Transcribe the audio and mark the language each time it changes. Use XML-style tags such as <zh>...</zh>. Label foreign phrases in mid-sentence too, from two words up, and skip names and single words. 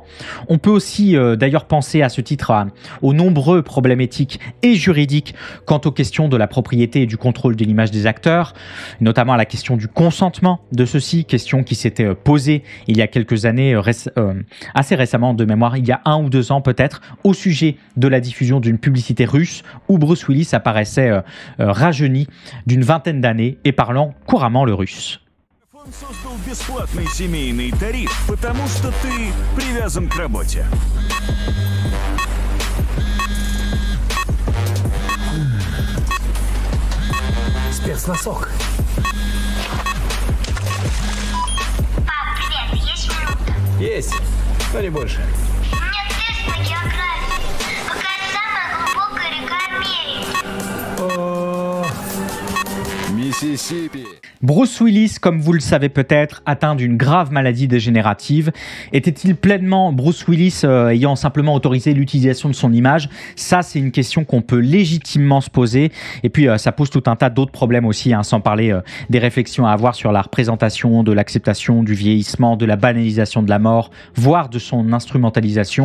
<fr>On peut aussi d'ailleurs penser à ce titre aux nombreux problèmes éthiques et juridiques quant aux questions de la propriété et du contrôle de l'image des acteurs, notamment à la question du consentement de ceux-ci, question qui s'était posée il y a quelques années, assez récemment de mémoire, il y a 1 ou 2 ans peut-être, au sujet de la diffusion d'une publicité russe où Bruce Willis apparaissait rajeuni d'une vingtaine d'années et parlant couramment le russe.</fr> <ru>Создал бесплатный семейный тариф, потому что ты привязан к работе. Спецносок. Пап, привет, есть минута? Есть, но не больше. У меня тест по географии. Какая самая глубокая река Америки? Миссисипи.</ru> <fr>Bruce Willis, comme vous le savez peut-être, atteint d'une grave maladie dégénérative. Était-il pleinement Bruce Willis ayant simplement autorisé l'utilisation de son image? Ça, c'est une question qu'on peut légitimement se poser. Et puis, ça pose tout un tas d'autres problèmes aussi, sans parler des réflexions à avoir sur la représentation, de l'acceptation, du vieillissement, de la banalisation de la mort, voire de son instrumentalisation.</fr>